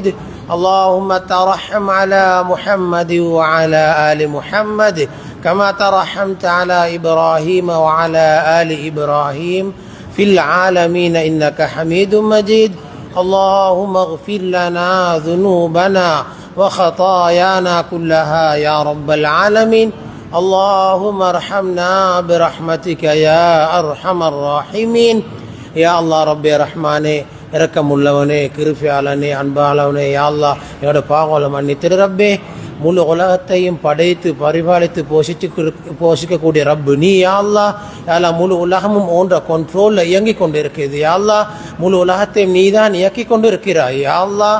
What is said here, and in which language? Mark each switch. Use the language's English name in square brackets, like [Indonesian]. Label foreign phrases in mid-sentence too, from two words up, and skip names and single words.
[Arabic] اللهم ترحم على محمد وعلى آل محمد كما ترحمت على إبراهيم وعلى آل إبراهيم في العالمين إنك حميد مجيد. اللهم اغفر لنا ذنوبنا وخطايانا كلها يا رب العالمين. اللهم ارحمنا برحمتك يا أرحم الراحمين. يا الله ربي رحماني [Tamil] இரக்கமுள்ளவனே, கிருபையாளனே, அன்பாளவனே, [Arabic] يا الله [Tamil] என்னோட பாவங்களை மன்னித்திரு ரப்பே. முழு உலகத்தையும் படைத்து பரிபாலித்து போஷிக்கக்கூடிய ரப்பு நீ [Arabic] يا الله. يا الله [Tamil] முழு உலகமும் ஓன்ற கண்ட்ரோலில் இயங்கி கொண்டு இருக்குது [Arabic] يا الله. [Tamil] முழு உலகத்தையும் நீ தான் இயக்கி கொண்டு இருக்கிறாய் [Arabic] يا الله.